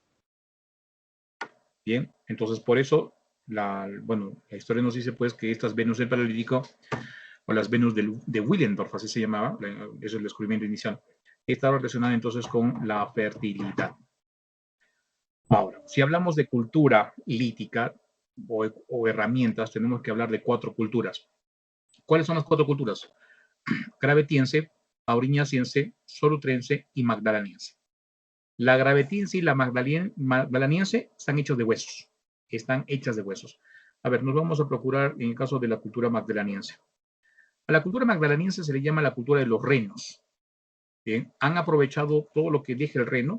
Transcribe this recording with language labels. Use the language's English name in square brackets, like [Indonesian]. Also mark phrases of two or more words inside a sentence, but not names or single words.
[Spanish] Bien, entonces por eso la historia nos dice pues que estas Venus del Paleolítico, o las Venus de Willendorf, así se llamaba, eso es el descubrimiento inicial, está relacionada entonces con la fertilidad. Ahora, si hablamos de cultura lítica o herramientas, tenemos que hablar de 4 culturas. ¿Cuáles son las 4 culturas? Gravetiense, auriñaciense, solutrense y magdaleniense. La gravetiense y la magdaleniense están hechos de huesos. Están hechas de huesos. A ver, nos vamos a procurar en el caso de la cultura magdaleniense. A la cultura magdaleniense se le llama la cultura de los renos. Bien, han aprovechado todo lo que deja el reno.